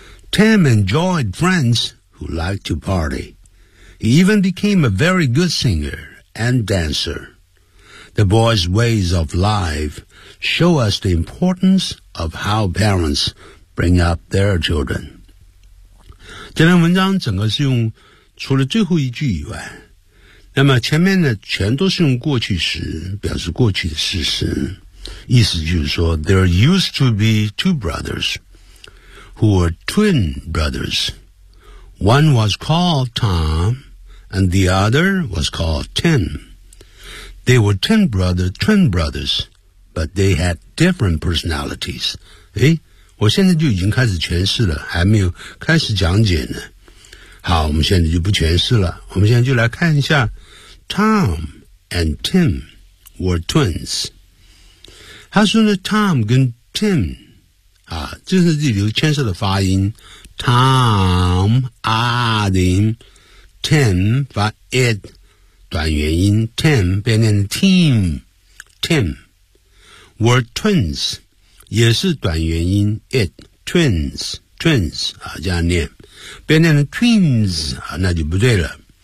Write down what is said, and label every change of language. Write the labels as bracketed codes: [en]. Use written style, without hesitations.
[en] Tim enjoyed friends who liked to party. He even became a very good singer and dancer. The boys' ways of life show us the importance of how parents bring up their children. [zh] 这篇文章整个是用除了最后一句以外，那么前面呢全都是用过去时表示过去的事实。意思就是说 [en] There used to be two brothers who were twin brothers. One was called Tom and the other was called Tim. They were twin brothers, but they had different personalities. [zh] 我现在就已经开始诠释了，还没有开始讲解呢。好，我们现在就不诠释了，我们现在就来看一下 [en] Tom and Tim were twins. [zh] 他说呢 Tom 跟 Tim 啊，就是这里有牵涉的发音 Tom 啊的音 Tim 发 it 短元音 Tim 变成 Team [en] Tim were twins [zh] 也是短元音 it twins 啊，这样念变成 twins 啊，那就不对了。